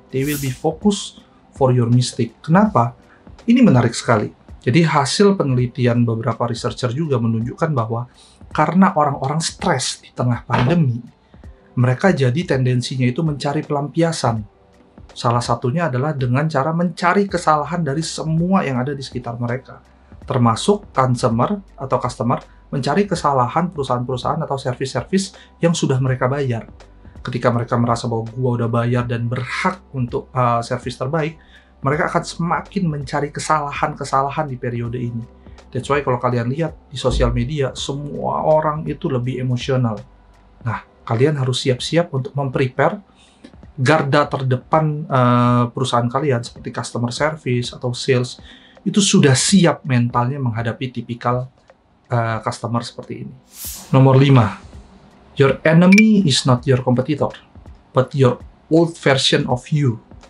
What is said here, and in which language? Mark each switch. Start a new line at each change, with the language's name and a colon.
English: They will be focused for your mistake.
Indonesian: Kenapa? Ini menarik sekali. Jadi hasil penelitian beberapa researcher juga menunjukkan bahwa karena orang-orang stres di tengah pandemi, mereka jadi tendensinya itu mencari pelampiasan. Salah satunya adalah dengan cara mencari kesalahan dari semua yang ada di sekitar mereka. Termasuk customer mencari kesalahan perusahaan-perusahaan atau servis-servis yang sudah mereka bayar. ketika mereka merasa bahwa gua udah bayar dan berhak untuk servis terbaik, mereka akan semakin mencari kesalahan-kesalahan di periode ini. That's why kalau kalian lihat di sosial media, semua orang itu lebih emosional. Nah, kalian harus siap-siap untuk memprepare garda terdepan perusahaan kalian seperti customer service atau sales itu sudah siap mentalnya menghadapi tipikal customer seperti ini. Nomor 5,
English: your enemy is not your competitor, but your old version of you.